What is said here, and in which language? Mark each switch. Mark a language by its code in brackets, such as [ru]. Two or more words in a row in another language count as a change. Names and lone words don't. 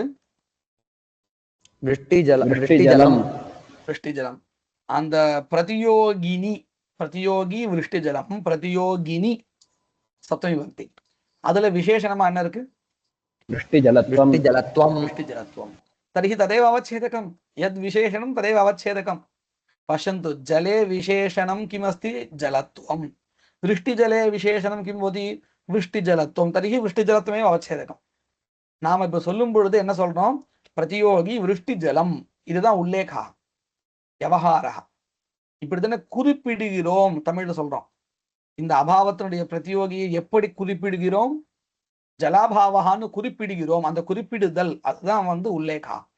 [sa] वृष्टि जलम्. वृष्टि जलम्. वृष्टि जलम्. [ta] அந்த பிரதியோகினி, [sa] प्रतियोगी वृष्टि जलम्, प्रतियोगिनि सप्तमी विभक्ति. [ta] அதுல விசேஷணமா என்ன இருக்கு? [sa] वृष्टि जलत्वम्. वृष्टि जलत्वम्. वृष्टि जलत्वम्. तर्हि तदेव अवच्छेदकं. यद् विशेषणं तदेव अवच्छेदकं. पश्यन्तु, जले विशेषणं किमस्ति? जलत्वं. वृष्टिजले विशेषणं किं भवति? वृष्टिजलत्वं. तर्हि वृष्टिजलत्वमेव अवच्छेदकं. [ta] நாம இப்ப சொல்லும் பொழுது என்ன சொல்றோம்? [sa] प्रतियोगी वृष्टि जलम्. [ta] இதுதான் உல்லேகா, விவகாரா. இப்படித்தானே குறிப்பிடுகிறோம் தமிழ்ல சொல்றோம். இந்த அபாவத்தினுடைய பிரதியோகியை எப்படி குறிப்பிடுகிறோம்? ஜலாபாவகான்னு குறிப்பிடுகிறோம். அந்த குறிப்பிடுதல் அதுதான் உல்லேகா.